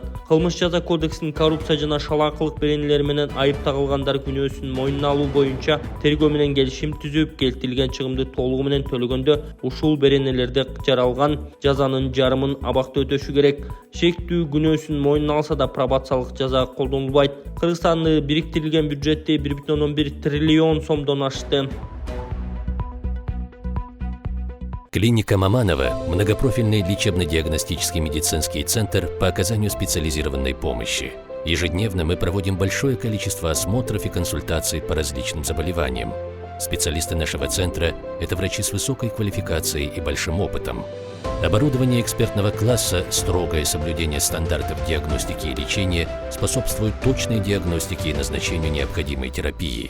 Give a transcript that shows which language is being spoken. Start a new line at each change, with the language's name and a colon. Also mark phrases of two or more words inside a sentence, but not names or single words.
Kyrgyz: Кылмыш жаза кодексинин коррупция жана шалаакылык беренелери менен айып тагылгандар күнөөсүн мойнуна алуу боюнча тергөө менен келишим түзүп, келтирилген чыгымды толугу менен төлөгөндө ушул беренелерде жаралган жазанын жарымын абакта өтөшү керек. Шектүү күнөөсүн мойнуна алса да пробациялык жаза колдонулбайт. Кыргызстандын бириктирилген бюджети 1,1 триллион сомдон ашты.
Russian: Клиника Маманова – многопрофильный лечебно-диагностический медицинский центр по оказанию специализированной помощи. Ежедневно мы проводим большое количество осмотров и консультаций по различным заболеваниям. Специалисты нашего центра – это врачи с высокой квалификацией и большим опытом. Оборудование экспертного класса, строгое соблюдение стандартов диагностики и лечения способствует точной диагностике и назначению необходимой терапии.